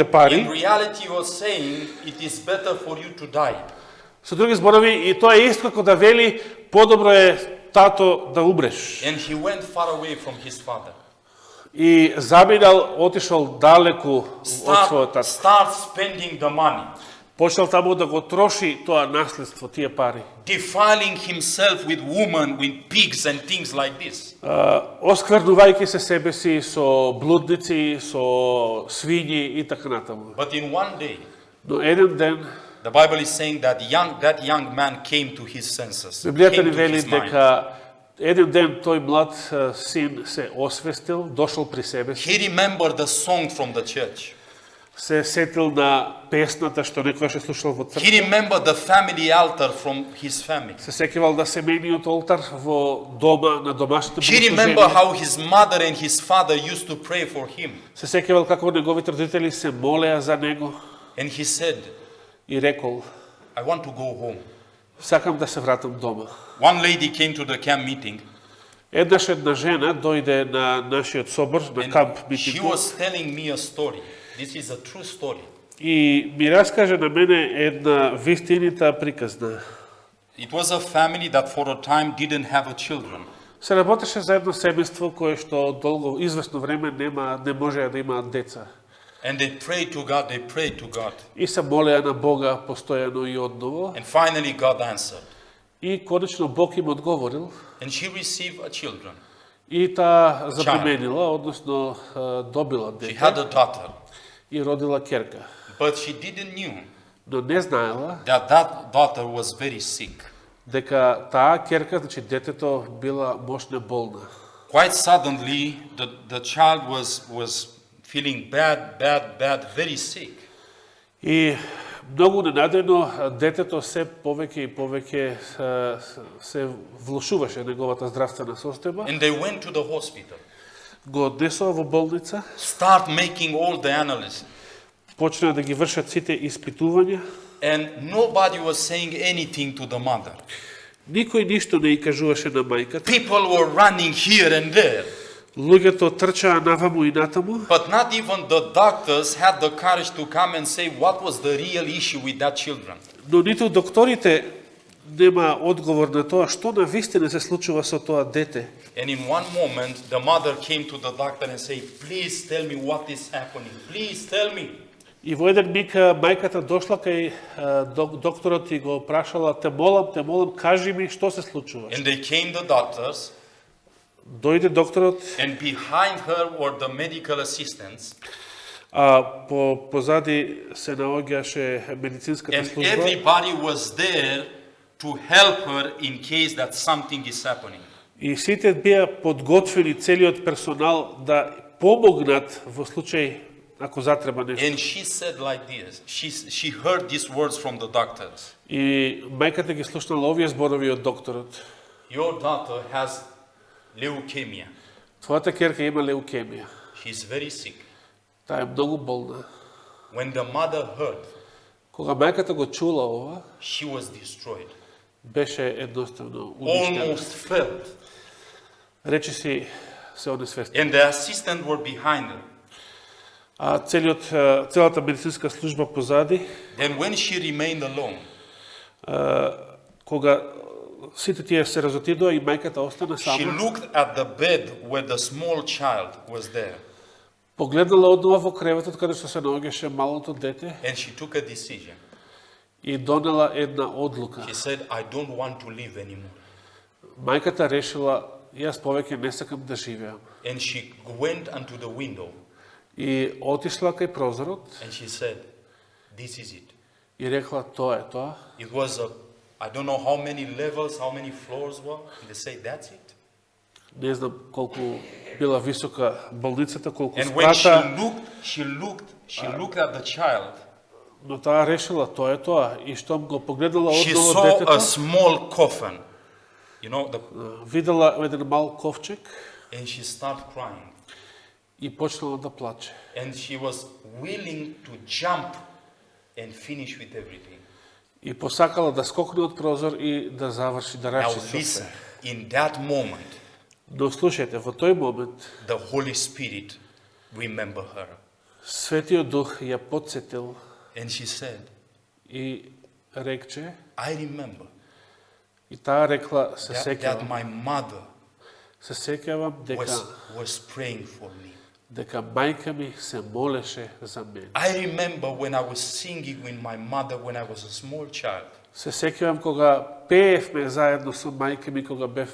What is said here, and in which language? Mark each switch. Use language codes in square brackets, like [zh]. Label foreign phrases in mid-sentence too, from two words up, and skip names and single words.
[en] in [mk] пари, [en] reality he was saying, "It is better for you to die." [mk] со други зборови, и тоа е исто како да вели, подобро е тато да умреш. [en] And he went far away from his father. [mk] И заминал, отишол далеку од својот татко. [en] Start spending the money, [mk] Почнал таму да го троши тоа наследство, тие пари. [en] defiling himself with women, with pigs and things like this. [mk] Осквернувајќи се себе си со блудници, со свињи и така натаму. [en] But in one day, [mk] Но еден ден, [en] the Bible is saying that that young man came to his senses, [mk] Библијата [en] came [mk] ни [en] to [mk] вели [en] his mind. [mk] дека еден ден тој млад син се освестил, дошол при себе си, [en] He remembered the song from the church. [mk] се сетил на песната што некојаш е слушал во [en] He [mk] црква, [en] remembered the family altar from his family. [mk] се сеќавал на семејниот олтар во дома, на домашните [en] He remembered [mk] богослуженија, [en] how his mother and his father used to pray for him. [mk] се сеќавал како неговите родители се молеа за него [en] And he said, [mk] и рекол, [en] "I want to go home." [mk] сакам да се вратам дома. [en] One lady came to the camp meeting [mk] Еднаш една жена дојде на нашиот собор, на камп [en] and she [mk] митингот, [en] was telling me a story. This is a true story. [mk] и ми раскаже на мене една вистинита приказна. [en] It was a family that for a time didn't have a children. [mk] Се работеше за едно семејство кое што долго, известно време не можеа да имаат деца. [en] And they prayed to God, they prayed to God. [mk] И се молеа на Бога постојано и одново. [en] And finally God answered. [mk] И конечно Бог им одговорил. [en] And she received a children. [mk] И таа забременила, односно добила [en] She [mk] дете [en] had a daughter. [mk] и родила керка. [en] But she didn't knew [mk] Но не знаела [en] that that daughter was very sick. [mk] дека таа керка, значи детето, била мощно болна. [en] Quite suddenly, the child was feeling bad, very sick. [mk] И многу ненадено детето се повеќе и повеќе се влошуваше неговата здравствена состојба. [en] And they went to the hospital. [mk] Го однесува во болница, [en] Start making all the analysis. [mk] почна да ги вршат сите испитувања. [en] And nobody was saying anything to the mother. [mk] Никој ништо не и кажуваше на мајката. [en] People were running here and there. [mk] Луѓето трчаа наваму и натаму, [en] But not even the doctors had the courage to come and say what was the real issue with that children. [mk] но ниту докторите нема одговор на тоа што на вистина се случува со тоа дете. [en] And in one moment, the mother came to the doctor and said, "Please tell me what is happening. Please tell me." [mk] И во еден миг мајката дошла кај докторот и го прашала: те молам, кажи ми што се случува. [en] And they came the doctors, [mk] Дојде докторот, [en] and behind her were the medical assistants, [mk] а позади се наоѓаше медицинската [en] and [mk] служба [en] everybody was there to help her in case that something is happening. [mk] и сите беа подготвени, целиот персонал да помогнат во случај ако затреба нешто. [en] And she said like this. She heard these words from the doctors. [mk] И мајката ги слушнала овие зборови од докторот. [en] Your daughter has leukemia. [mk] Твојата керка има леукемија. [en] She's very sick. [mk] Таа е многу болна. [en] When the mother heard, [mk] Кога мајката го чула ова, [en] she was destroyed. [mk] беше едноставно уништена. [en] Almost fell. [mk] Речи си се онесвести. [en] And the assistant were behind her. [mk] А целата медицинска служба позади, [en] Then when she remained alone, [mk] кога сите тие се разотидоа и мајката остана [en] she [mk] сама, [en] looked at the bed where the small child was there. [mk] погледнала однова во креветот каде што се наоѓаше малото дете [en] And she took a decision. [mk] и донела една одлука. [en] She said, I don't want to live anymore. [mk] Мајката решила, јас повеќе не сакам да живеам. [en] And she went unto the window [mk] И отишла кај прозорот [en] and she said, this is it. [mk] и рекла, тоа е тоа. [en] It was I don't know how many levels, how many floors were. And they say, that's it. [mk] Не знам колку била висока болницата, колку [en] And when [mk] спрата, [en] she looked at the child, [mk] но таа решила, тоа е тоа. И штом го погледала [en] she [mk] одново [en] saw a [mk] детето, [en] small coffin, [mk] видела еден мал ковчег [en] and she started crying. [mk] и почнала да плаче. [en] And she was willing to jump and finish with everything. [mk] И посакала да скокне од прозор и да заврши, да [en] Now [mk] раши со [en] listen, [mk] се. [en] in that moment, [mk] Но слушајте, во тој момент, [en] the Holy Spirit remembered her. [mk] Светиот Дух ја потсетил [en] And she said, [mk] и рекче, [en] I remember [mk] и таа рекла, се [en] that [mk] сеќавам, [en] my mother [mk] се сеќавам [en] was praying for me. [mk] дека мајка ми се молеше за мене. [en] I remember when I was singing with my mother when I was a small child. [mk] Се сеќавам кога пеевме заедно со мајка ми кога бев